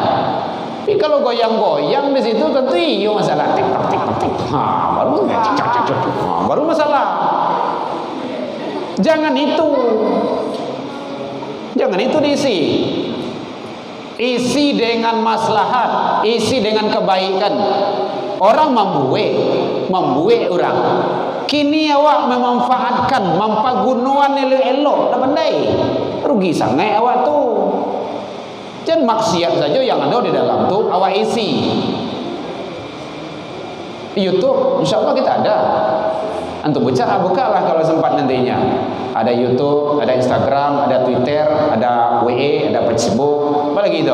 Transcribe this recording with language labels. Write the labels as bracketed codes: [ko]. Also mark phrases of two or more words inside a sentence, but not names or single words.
[id] Tapi kalau goyang-goyang di situ tentu iyo masalah TikTok, baru masalah. Jangan itu diisi. Isi dengan maslahat, isi dengan kebaikan. Orang membuat orang. [min] Kini awak memanfaatkan, mampagunuan elo-elo, dah pandai. Rugi sangat awak tu. [id] Jangan maksiat saja yang ada di dalam tu awak isi. YouTube, [ar] insya Allah [id] kita ada. Antum bukalah kalau sempat nantinya. Ada YouTube, ada Instagram, ada Twitter, ada WE, ada Facebook, apa lagi itu?